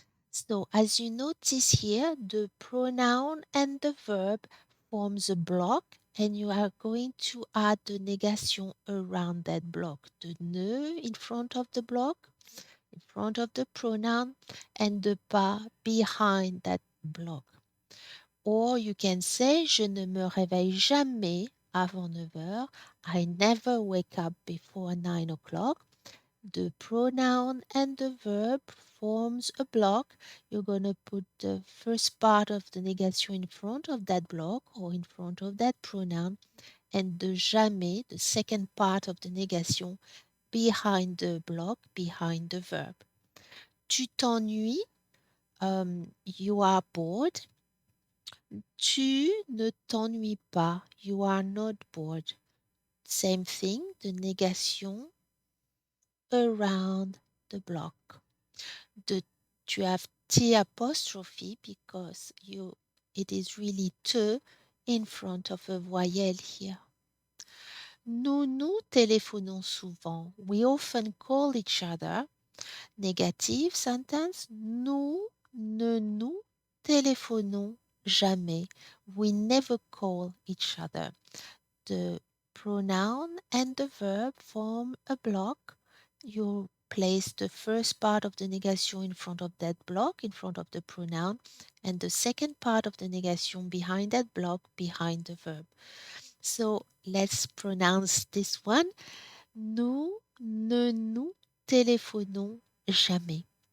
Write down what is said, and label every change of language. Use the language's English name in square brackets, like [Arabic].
[English] So as you notice here, the pronoun and the verb forms a block, and you are going to add the negation around that block. The ne in front of the block, in front of the pronoun, and the pas behind that block. Or you can say [French] je ne me réveille jamais avant 9 heures. [English] I never wake up before 9 o'clock. The pronoun and the verb forms a block. You're going to put the first part of the negation in front of that block or in front of that pronoun, and the jamais, the second part of the negation, behind the block, behind the verb. [French] Tu t'ennuies, [English] you are bored. [French] Tu ne t'ennuies pas, [English] you are not bored. Same thing, the negation around the block. You have T apostrophe because it is really te in front of a voyelle here. [French] Nous nous téléphonons souvent. [English] We often call each other. Negative sentence. [French] Nous ne nous téléphonons jamais. [English] We never call each other. The pronoun and the verb form a block. You place the first part of the negation in front of that block, in front of the pronoun, and the second part of the negation behind that block, behind the verb. So let's pronounce this one. [French] Nous ne nous téléphonons jamais.